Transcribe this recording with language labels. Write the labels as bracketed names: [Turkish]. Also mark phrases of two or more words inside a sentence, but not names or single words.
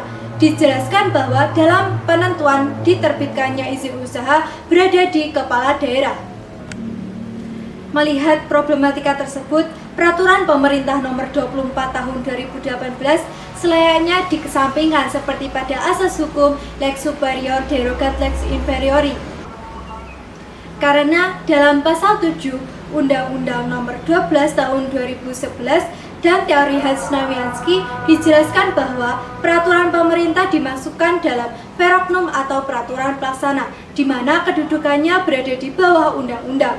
[Indonesian] Dijelaskan bahwa dalam penentuan diterbitkannya izin usaha berada di kepala daerah. Melihat problematika tersebut, Peraturan Pemerintah Nomor 24 Tahun 2018 selayaknya dikesampingkan seperti pada asas hukum [Latin] lex superior derogat lex inferiori. [Indonesian] Karena dalam pasal 7 Undang-Undang Nomor 12 Tahun 2011 dan teori Hans-Nawiansky dijelaskan bahwa peraturan pemerintah dimasukkan dalam veroknum atau peraturan pelaksana, di mana kedudukannya berada di bawah undang-undang.